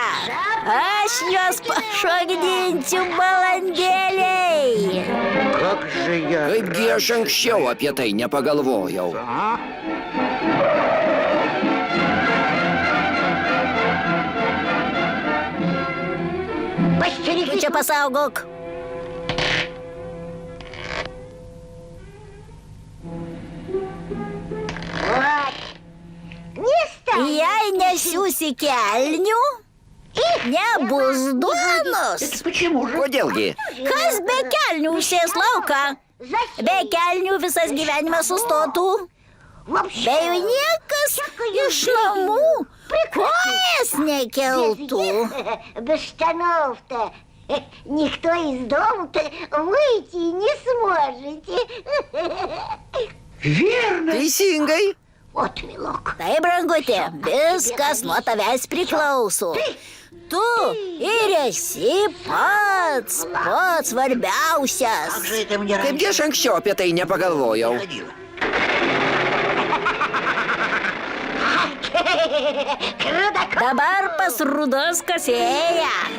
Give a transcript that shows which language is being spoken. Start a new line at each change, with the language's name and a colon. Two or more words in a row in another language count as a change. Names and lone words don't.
Lithuanian: Aš juos pašokdinsiu balandėliai. Kaipgi aš anksčiau apie tai nepagalvojau. Tu
Russian: постерегись.
Lithuanian: čia pasaugok.
Russian: Вот. Не стань.
Lithuanian: Jei nesiūsi kelnių, nebus duonos. Kodėlgi? Kas be kelnių užsės lauką? Be kelnių visas gyvenimas sustotų. Be jų niekas iš namų kojas nekeltų.
Russian: Без штанов-то никто из дома-то выйти не сможете.
Lithuanian: Teisingai.
Russian: Вот, милок.
Lithuanian: Tai, brangutė, viskas nuo tavęs priklauso. Tu ir esi pats svarbiausias. Kaipgi aš anksčiau apie tai nepagalvojau. Dabar pas rudos kasėją.